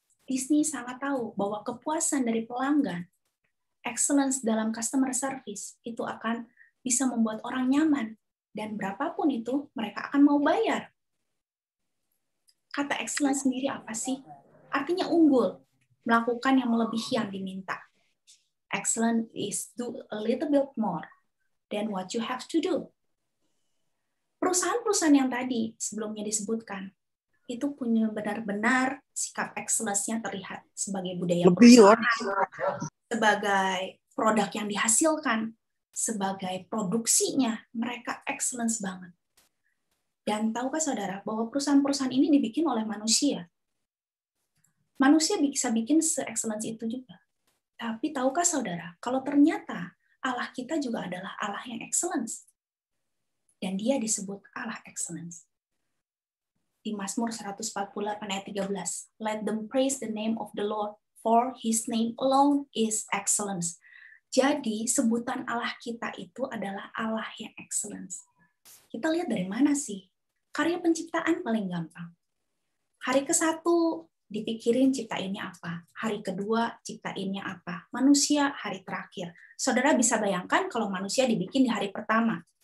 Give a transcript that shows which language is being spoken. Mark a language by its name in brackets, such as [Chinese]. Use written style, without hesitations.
[Indonesian] Disney sangat tahu bahwa kepuasan dari pelanggan, excellence dalam [English] customer service, [Indonesian] itu akan bisa membuat orang nyaman. Dan berapapun itu, mereka akan mau bayar. Kata excellence sendiri apa sih? Artinya unggul, melakukan yang melebihi yang diminta. [English] Excellent is do a little bit more than what you have to do. [Indonesian] Perusahaan-perusahaan yang tadi sebelumnya disebutkan, itu punya benar-benar sikap excellence-nya terlihat sebagai budaya perusahaan, sebagai produk yang dihasilkan, sebagai produksinya, mereka excellence banget. Dan tahukah saudara bahwa perusahaan-perusahaan ini dibikin oleh manusia? Manusia bisa bikin se-excellence itu juga. Tapi tahukah saudara, kalau ternyata Allah kita juga adalah Allah yang excellence. Dan dia disebut Allah excellence. Di Mazmur 148 ayat 13, [English] let them praise the name of the Lord, for his name alone is excellence. [Indonesian] Jadi sebutan Allah kita itu adalah Allah yang excellence. Kita lihat dari mana sih? Karya penciptaan paling gampang. Hari ke-1 dipikirin ciptainnya apa. Hari kedua ciptainnya apa. Manusia hari terakhir. Saudara bisa bayangkan kalau manusia dibikin di hari pertama.